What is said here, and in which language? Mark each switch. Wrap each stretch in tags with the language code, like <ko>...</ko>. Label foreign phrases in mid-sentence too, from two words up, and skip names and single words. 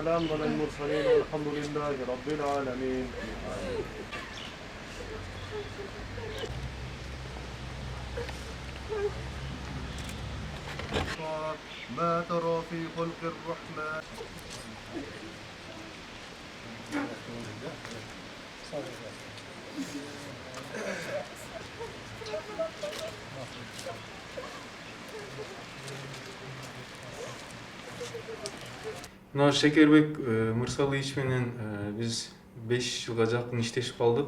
<ar>على المرسلين والحمد لله رب العالمين. ما ترى في خلق الرحمن.</ar> <ky>Mына Шекербек Мырсалыевич менен биз 5 жылга жакын иштешип калдык.</ky>